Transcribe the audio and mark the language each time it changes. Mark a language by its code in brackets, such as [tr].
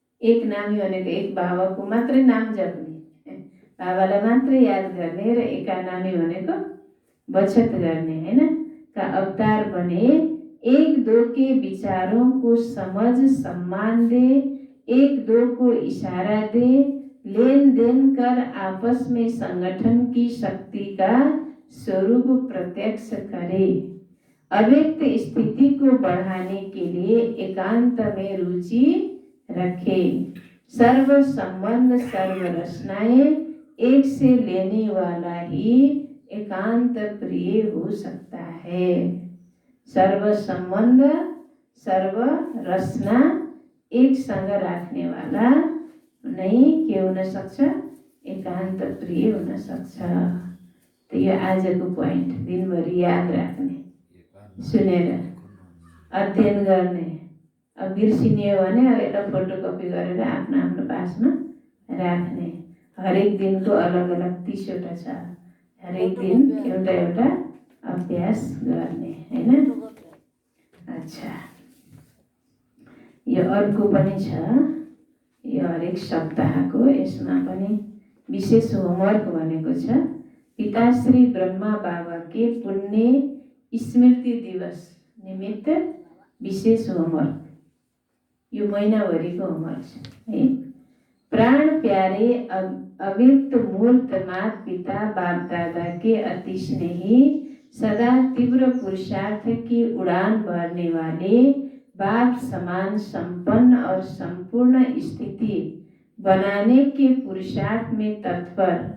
[ne] एक नामी भनेको एक बाबाको मात्रै नाम जप्ने, बाबालाई मात्रै याद गर्ने, र एकानामी भनेको बचत गर्ने हैन [hi] का अवतार बने। एक दो के विचारों को समझ सम्मान दे, एक दो को इशारा दे, लेन देन कर आपस में संगठन की शक्ति का स्वरूप प्रत्यक्ष करे। अव्यक्त स्थिति को बढ़ाने के लिए एकांत में रुचि रखे। सर्व संबंध सर्व रचनाएं एक से लेने वाला ही एकांत प्रिय हो सकता है। सर्व संबंध सर्व रचना [ne] एकसँग राख्नेवाला नै के हुन सक्छ? एकान्त प्रिय हुन सक्छ। त यो आजको पोइन्ट, दिनभरि याद राख्ने, सुनेर अध्ययन गर्ने। अब बिर्सिने हो भने अब यसलाई फोटोकपी गरेर आफ्नो आफ्नो पासमा राख्ने। हरेक दिनको अलग अलग 30 वटा छ। हरेक दिन एउटा एउटा अभ्यास गर्ने, हैन? अच्छा, यो अर्को पनि छ, यो हरेक सप्ताहको, यसमा पनि विशेष होमवर्क भनेको छ। [hi] पिताश्री ब्रह्मा बाबा के पुण्य स्मृति दिवस निमित्त विशेष होमवर्क। [ne] यो महिनाभरिको होमवर्क छ है। [hi] प्राण प्यारे अव्यक्त मूर्त माता पिता बाप दादा के अति स्नेही, सदा तीव्र पुरुषार्थ की उड़ान भरने वाले, बाप समान संपन्न और संपूर्ण स्थिति बनाने के पुरुषार्थ में तत्पर